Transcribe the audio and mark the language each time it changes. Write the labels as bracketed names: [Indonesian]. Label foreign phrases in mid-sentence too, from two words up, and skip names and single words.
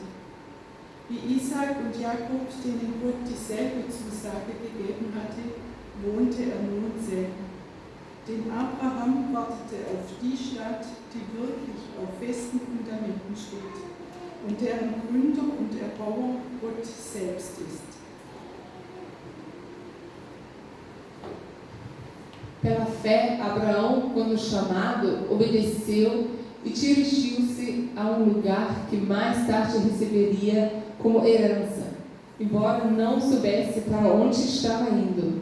[German] Wie Isaak und Jakob, denen Gott dieselbe Zusage gegeben hatte, wohnte er nun selten. Denn Abraham wartete auf die Stadt, die wirklich auf festen Fundamenten steht und deren Gründer und Erbauer Gott selbst ist. [Portuguese] Pela fé, Abraão, quando chamado, obedeceu e dirigiu-se a um lugar que mais tarde receberia como herança, embora não soubesse para onde estava indo.